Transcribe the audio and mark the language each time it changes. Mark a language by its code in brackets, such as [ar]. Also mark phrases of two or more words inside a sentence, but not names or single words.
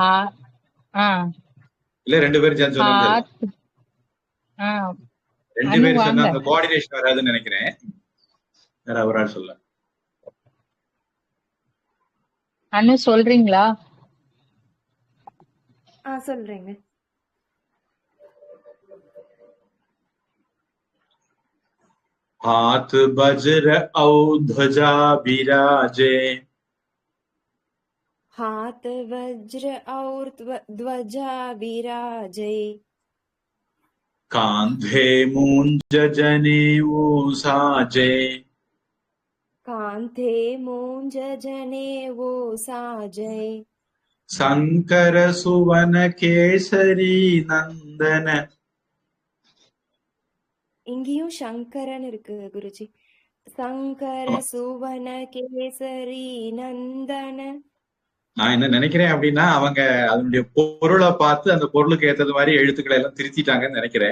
[ta] இல்ல 2 பேரும் சேர்ந்து சொன்னா 2 பேரும் சொன்னா அந்த கோஆர்டினேஷன் வராதுன்னு நினைக்கிறேன். வேற ஒரு ஆள் சொல்ல. அனு சொல்றீங்களா? சொல்றேங்க. [hi] हाथ वज्र औ ध्वजा बिराजे. हाथ वज्र और ध्वजा बिराजे. कांधे मूंज जनेऊ साजे. कांधे मूंज जनेऊ साजे. शंकर सुवन केसरी नंदन. [ta] இங்கேயும் சங்கரன் இருக்கு குருஜி. [hi] शंकर सुवन केसरी नंदन. [ta] நான் என்ன நினைக்கிறேன் அப்படின்னா, அவங்க அதனுடைய பொருளை பார்த்து அந்த பொருளுக்கு ஏற்றது மாதிரி எழுத்துக்களை எல்லாம் திருத்திட்டாங்கன்னு நினைக்கிறேன்.